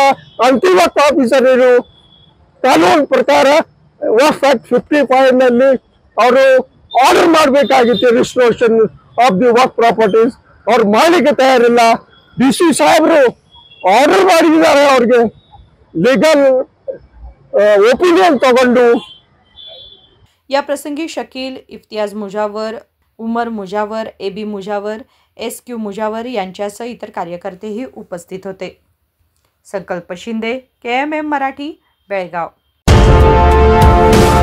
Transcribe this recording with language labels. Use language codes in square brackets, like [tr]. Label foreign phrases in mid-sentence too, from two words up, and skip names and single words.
[kn] ಅಂತಿಮ ಆಫೀಸರ್ ಇರು ಕಾನೂನು ಪ್ರಕಾರ ವಕ್ಫ್ ಆಕ್ಟ್ 55 ನಲ್ಲಿ ಅವರು ಆರ್ಡರ್ ಮಾಡಬೇಕಾಗಿತ್ತು [en] restoration of the waqf properties. [kn] ಅವ್ರು ಮಾಡಲಿಕ್ಕೆ ತಯಾರಿಲ್ಲ. DC ಸಾಹೇಬರು ಆರ್ಡರ್ ಮಾಡಿದ್ದಾರೆ, ಅವ್ರಿಗೆ [en] legal opinion [kn] तಗೊಂಡು. [mr] या प्रसंगी शकील, इफ्तियाज मुजावर, उमर मुजावर, AB मुजावर, SQ मुजावर यांच्यासह इतर कार्यकर्तेही उपस्थित होते. संकल्प शिंदे, KMM मराठी, बेळगाव.